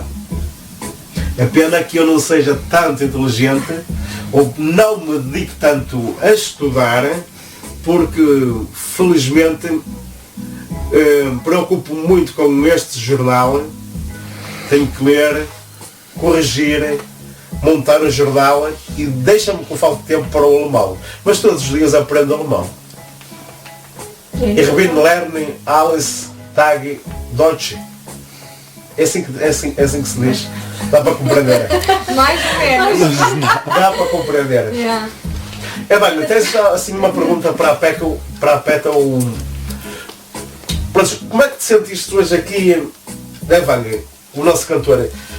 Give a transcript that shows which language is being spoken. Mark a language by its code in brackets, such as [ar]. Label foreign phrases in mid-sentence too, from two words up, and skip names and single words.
[pt] É pena que eu não seja tanto inteligente ou não me dedico tanto a estudar, porque felizmente preocupo muito com este jornal. Tenho que ler, corrigir, montar o jornal e deixa-me com falta de tempo para o alemão. Mas todos os dias aprendo alemão. [de] Ich bin lernen alles Tag Deutsch. [pt] É assim que se diz. Dá para compreender. Mais ou menos. Dá para compreender. Yeah. É bem, tens assim uma pergunta para a Peta, Pronto, como é que te sentiste hoje aqui, Vang, o nosso cantor?